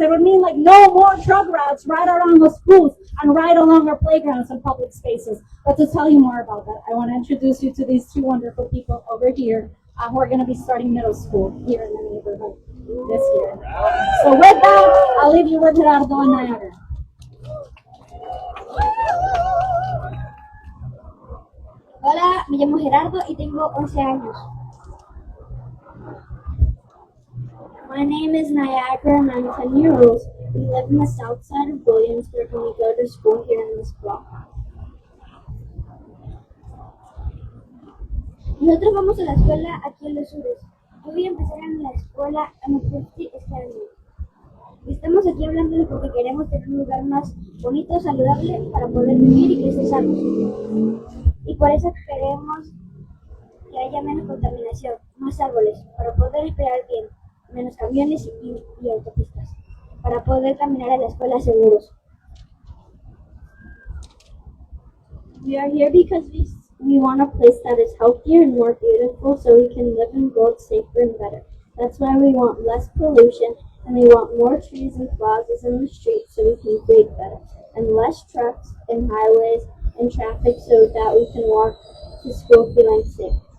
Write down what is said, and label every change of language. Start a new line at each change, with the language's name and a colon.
English: It would mean like no more truck routes right around the schools and right along our playgrounds and public spaces. But to tell you more about that, I want to introduce you to these two wonderful people over here who are going to be starting middle school here in the neighborhood this year. So with that, I'll leave you with Gerardo and Niagara.
Spanish: Hola, me llamo Gerardo y tengo 11 años.
English: My name is Niagara and I'm 10 years old. We live in the south side of Williamsburg and we go to school here in this block.
Spanish: Nosotros vamos a la escuela aquí en los Sures. Yo voy a empezar en la escuela M50 este año. Estamos aquí hablando porque queremos tener un lugar más bonito, saludable para poder vivir y crecer sanos. Y por eso queremos que haya menos contaminación, más árboles, para poder respirar bien, menos camiones y autopistas, para poder caminar a la escuela seguros.
English: We are here because we want a place that is healthier and more beautiful so we can live and grow safer and better. That's why we want less pollution and we want more trees and plazas in the streets so we can breathe better, and less trucks and highways and traffic so that we can walk to school feeling safe.